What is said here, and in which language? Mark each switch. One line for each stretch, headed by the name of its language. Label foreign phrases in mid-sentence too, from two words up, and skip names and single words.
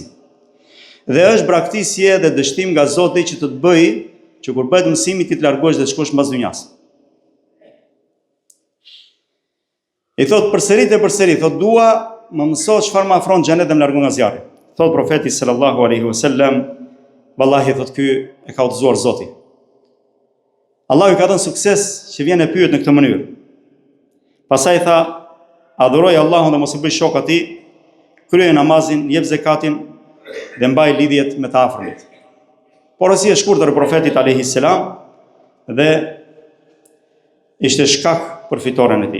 Albanian: Dhe është braktisje dhe dështim nga Zoti që të bëjë që kur bëhet mësimi ti të largohesh dhe të shkosh mbas dynjas. I thot përsërit, thot: "Dua më mëso çfarë më afron xhenet dhe më largon nga zjarri." Thot profeti
Arabic: صلى الله عليه وسلم:
Albanian: "Wallahi, thot, ky e ka udhëzuar Zoti. Allahu i ka dhënë sukses që vjen e pyet në këtë mënyrë." Pastaj tha: "Adhuroj Allahun dhe mos i bëj shok atij, krye namazin, jep zakatin dhe mbaj lidhjet me të afërmit." Porosia e shkurtër e profetit
Arabic: عليه السلام
Albanian: dhe ishte shkak për fitoren e tij.